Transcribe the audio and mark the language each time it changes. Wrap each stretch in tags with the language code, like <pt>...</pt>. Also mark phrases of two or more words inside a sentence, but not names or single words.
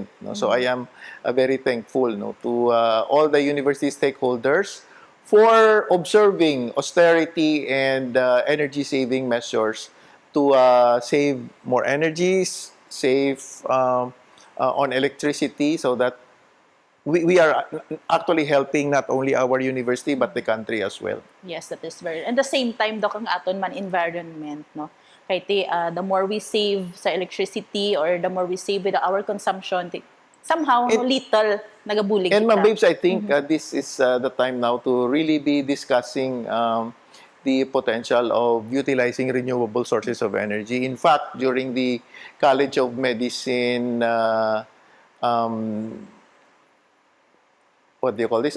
<en>No, so I am very thankful, no, to all the university stakeholders for observing austerity and energy saving measures to save more energies, save on electricity, so that we are actually helping not only our university but the country as well. Yes, that is very. And the same time,</en> <hil>Doc, ang aton man environment, no?</hil> <en>Kaya the more we save sa electricity or the more we save with our consumption, somehow, little nagabulig And</en> <hil>kita.</hil> <en>Ma'am Babes, I think this is the time now to really be discussing the potential of utilizing renewable sources of energy. In fact, during the College of Medicine what do you call this?</en>